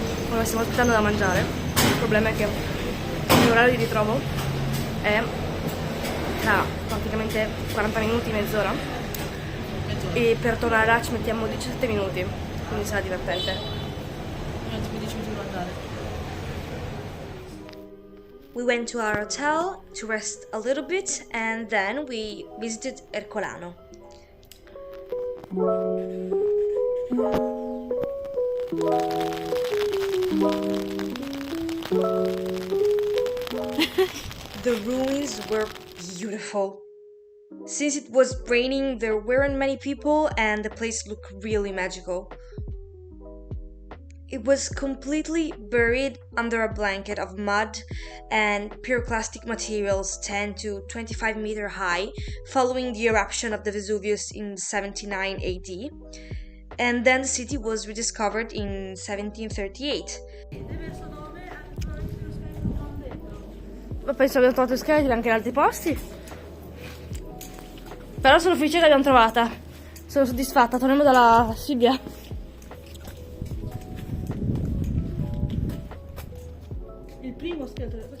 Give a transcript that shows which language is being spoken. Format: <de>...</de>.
<it>Ora stiamo aspettando da mangiare. Il problema è che l'orario di ritrovo è tra praticamente 40 minuti, mezz'ora, e per tornare là ci mettiamo 17 minuti, quindi sarà divertente.</it> <en>We went to our hotel to rest a little bit, and then we visited Ercolano. The ruins were beautiful. Since it was raining, there weren't many people, and the place looked really magical. It was completely buried under a blanket of mud and pyroclastic materials 10 to 25 meters high, following the eruption of the Vesuvius in 79 AD. And then the city was rediscovered in 1738.</en> <it>Ma penso abbiamo trovato scheletri anche in altri posti. Però sono felice che l'abbiamo trovata. Sono soddisfatta, torniamo dalla Silvia. Il primo scheletro.</it>